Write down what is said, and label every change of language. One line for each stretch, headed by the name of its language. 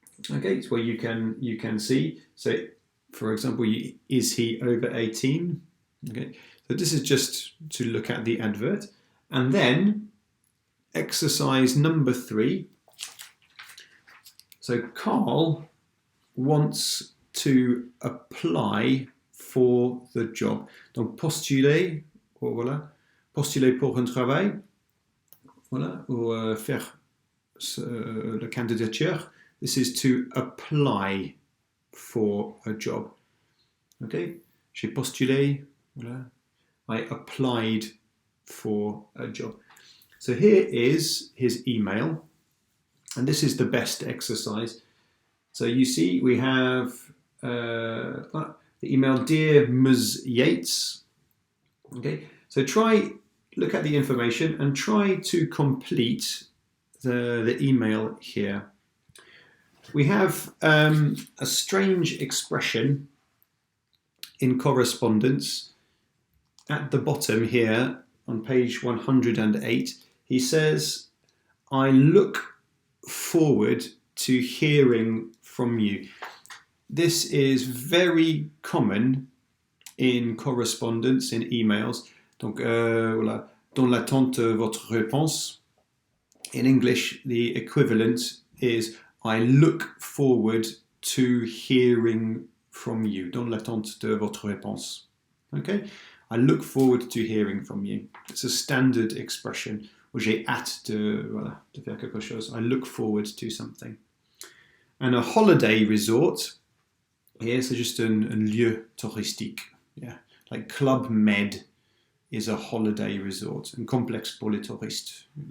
English: Okay, it's where you can see. So, for example, is he over 18? Okay, so this is just to look at the advert. And then exercise number 3. So Carl wants to apply for the job.
French: Donc postuler, voilà, postuler pour un travail, voilà, ou faire la candidature.
English: This is to apply for a job. Okay,
French: j'ai postulé, voilà,
English: I applied for a job. So here is his email, and this is the best exercise. So you see we have the email, Dear Ms. Yates. Okay, so look at the information and try to complete the email here. We have a strange expression in correspondence at the bottom here on page 108. He says, I look forward to hearing from you. This is very common in correspondence, in emails.
French: Donc, voilà, dans l'attente de votre réponse.
English: In English, the equivalent is I look forward to hearing from you.
French: Dans l'attente de votre réponse.
English: Okay? I look forward to hearing from you. It's a standard expression.
French: Ou j'ai hâte de faire quelque chose.
English: I look forward to something. And a holiday resort, here,
French: c'est juste un lieu touristique.
English: Yeah. Like Club Med is a holiday resort.
French: Un complexe pour les touristes.